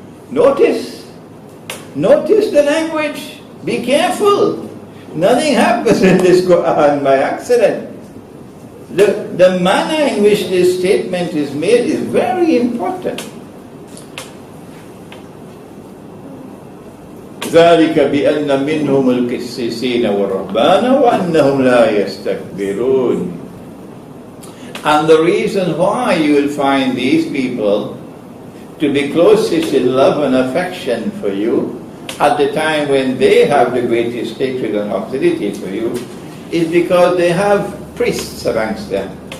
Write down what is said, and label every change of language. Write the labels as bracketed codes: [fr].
[en] Notice the language. Be careful. Nothing happens in this Quran by accident. The manner in which this statement is made is very important. [ar] ذلك بأن منهم القسيسين والرهبان وأنهم لا يستكبرون. [en] And the reason why you will find these people to be closest in love and affection for you at the time when they have the greatest hatred and hostility for you is because they have priests amongst them.